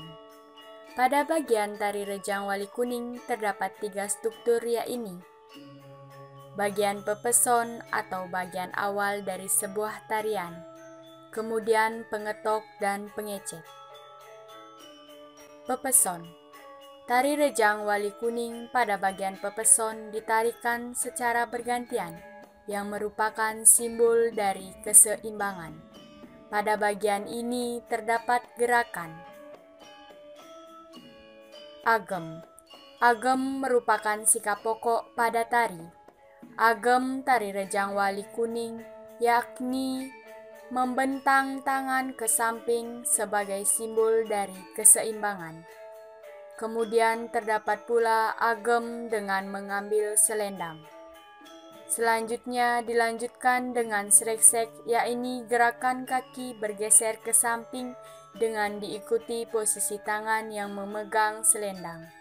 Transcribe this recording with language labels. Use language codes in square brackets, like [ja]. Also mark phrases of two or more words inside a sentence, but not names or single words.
[id] Pada bagian tari rejang wali kuning terdapat 3 struktur, yaitu bagian pepeson atau bagian awal dari sebuah tarian, kemudian pengetok dan pengecet. Pepeson. Tari rejang wali kuning pada bagian pepeson ditarikan secara bergantian, yang merupakan simbol dari keseimbangan. Pada bagian ini terdapat gerakan agem. Agem merupakan sikap pokok pada tari. Agem tari rejang wali kuning yakni membentang tangan ke samping sebagai simbol dari keseimbangan. Kemudian terdapat pula agem dengan mengambil selendang. Selanjutnya dilanjutkan dengan sreksek, yaitu gerakan kaki bergeser ke samping dengan diikuti posisi tangan yang memegang selendang.